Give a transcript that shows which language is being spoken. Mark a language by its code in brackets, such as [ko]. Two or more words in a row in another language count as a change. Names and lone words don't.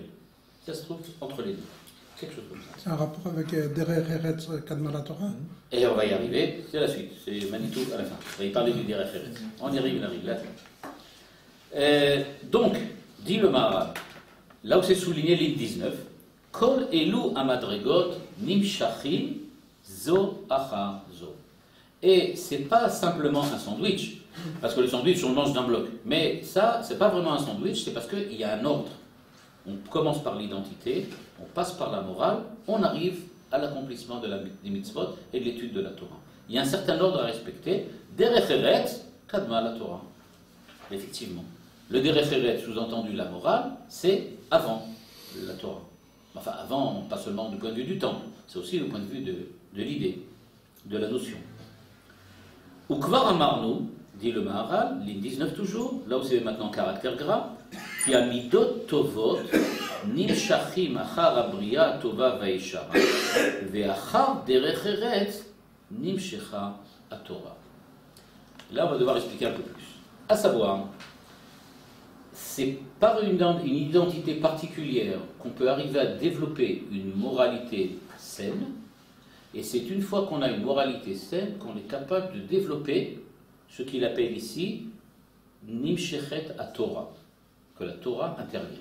[fr] Ça se trouve entre les deux. Quelque chose comme ça. C'est un rapport avec [he] דרך ארץ קדמה לתורה. [fr] Et on va y arriver, c'est la suite, c'est Manitou à la fin. On va y parler du [he] דרך ארץ. [fr] On y arrive, là. Donc, dit le Maharal, là où c'est souligné ligne 19, [he] כל אלו המדרגות נמשכים זו אחר זו. [fr] Et c'est pas simplement un sandwich, parce que le sandwich on le mange d'un bloc. Mais ça, c'est pas vraiment un sandwich, c'est parce qu'il y a un ordre. On commence par l'identité, on passe par la morale, on arrive à l'accomplissement des mitzvot et de l'étude de la Torah. Il y a un certain ordre à respecter. [he] דרך ארץ קדמה לתורה. Effectivement. [fr] Le [he] דרך ארץ, [fr] sous-entendu la morale, c'est avant la Torah. Enfin, avant, pas seulement du point de vue du temple, c'est aussi du point de vue de l'idée, de la notion. [he] וכבר אמרנו, [fr] dit le Maharal, ligne 19 toujours, là où c'est maintenant caractère gras, [he] כי המדות טובות, נמשכים אחר הבריאה טובה וישרה, ואחר דרך ארץ, נמשכת התורה. [fr] Là, on va devoir expliquer un peu plus. À savoir, c'est par une identité particulière qu'on peut arriver à développer une moralité saine, et c'est une fois qu'on a une moralité saine qu'on est capable de développer ce qu'il appelle ici [he] נמשכת התורה, [fr] que la Torah intervient.